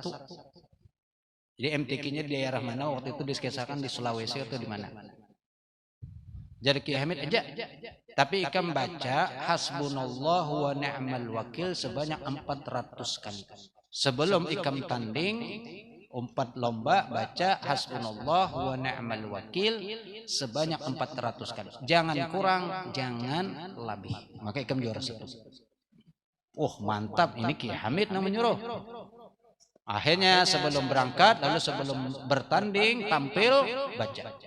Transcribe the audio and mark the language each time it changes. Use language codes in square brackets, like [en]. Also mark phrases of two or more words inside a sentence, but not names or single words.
[id] Jadi MTQ-nya di daerah mana waktu itu diskesarkan di Sulawesi atau di mana? Jadi Kiai Hamid aja. Tapi ikam baca [ar] حسبنا الله ونعم الوكيل [id] sebanyak 400 kali. Sebelum ikam tanding umpat lomba baca [ar] حسبنا الله ونعم الوكيل [id] sebanyak 400 kali. Jangan kurang, jangan lebih. Maka ikam juara 1. Oh mantap, ini Kiai Hamid yang menyuruh. Akhirnya sebelum berangkat, lalu sebelum bertanding, tampil, baca.